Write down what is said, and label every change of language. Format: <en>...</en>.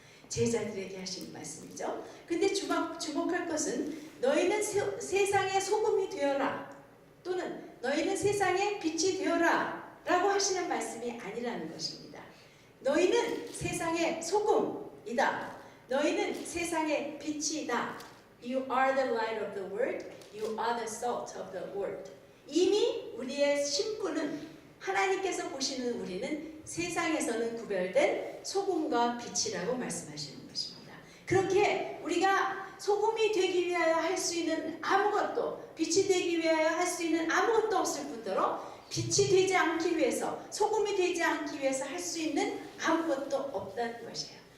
<ko>제자들에게 하신 말씀이죠. 근데 주목할 것은 너희는 세상의 소금이 되어라, 또는 너희는 세상의 빛이 되어라 라고 하시는 말씀이 아니라는 것입니다. 너희는 세상의 소금이다. 너희는 세상의 빛이다.</ko> <en>You are the light of the world. You are the salt of the world.</en> <ko>이미 우리의 신분은, 하나님께서 보시는 우리는 세상에서는 구별된 소금과 빛이라고 말씀하시는 것입니다. 그렇게 우리가 소금이 되기 위하여 할 수 있는 아무것도, 빛이 되기 위하여 할 수 있는 아무것도 없을 뿐더러 빛이 되지 않기 위해서, 소금이 되지 않기 위해서 할 수 있는 아무것도 없다는 것이에요.</ko>